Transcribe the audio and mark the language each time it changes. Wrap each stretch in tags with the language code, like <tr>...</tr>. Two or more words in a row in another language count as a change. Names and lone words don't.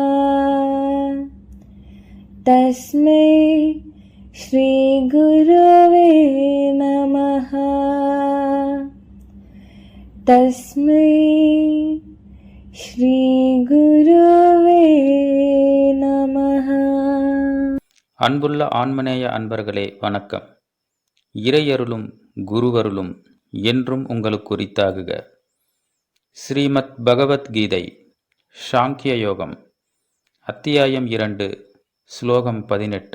<sa>तस्मै श्री गुरुवे नमः। तस्मै श्री गुरुवे नमः.</sa> <ta>அன்புள்ள ஆன்மநேய அன்பர்களே வணக்கம். இறையருளும் குருவருளும் என்றும் உங்களுக்கு உரித்தாகுக. ஸ்ரீமத் பகவத்கீதை சாங்கிய யோகம் அத்தியாயம் 2 ஸ்லோகம் 18.</ta>